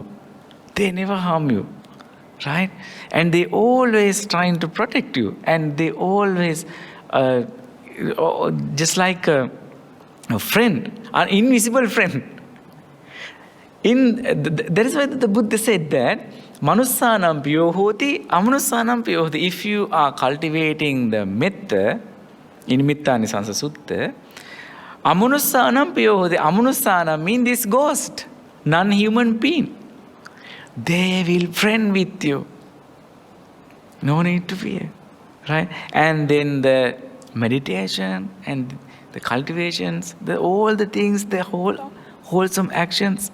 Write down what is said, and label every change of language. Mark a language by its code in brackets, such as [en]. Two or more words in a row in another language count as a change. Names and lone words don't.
[en] They never harm you. Right? And they always trying to protect you. And they always, just like a friend, an invisible friend. That is why the Buddha said that, [pi] Manussanam piyo hoti, amanussanam piyo hoti. [en] If you are cultivating the metta, in Mitta Nisansa Sutta, [pi] amanussanam piyo hoti. [en] Amanussanam means this ghost, non-human being. They will friend with you. No need to fear. Right? And then the meditation and the cultivations, all the things, the wholesome actions.